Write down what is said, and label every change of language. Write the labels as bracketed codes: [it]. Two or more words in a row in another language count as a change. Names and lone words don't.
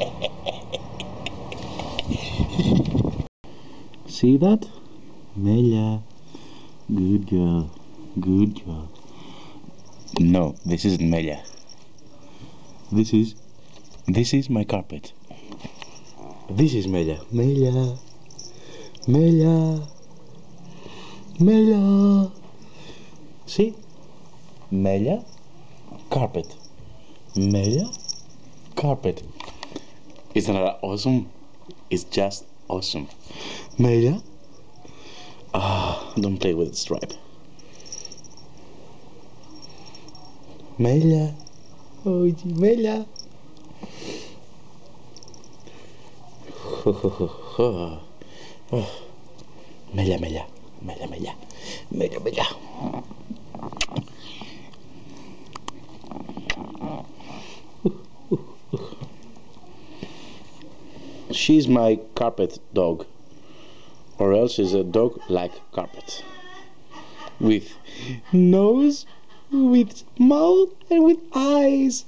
[en] See that? Mela, good girl, good girl. No, this isn't Mela. This is my carpet. This is Mela. Mela, Mela, Mela. See? Mela, carpet. Mela, carpet. Isn't that awesome? It's just awesome. Mela. Don't play with the stripe. Mela. Oh, Mela. Mela, Mela, Mela, Mela, Mela, Mela. She's my carpet dog, or else she's a dog like carpet, with nose, with mouth, and with eyes.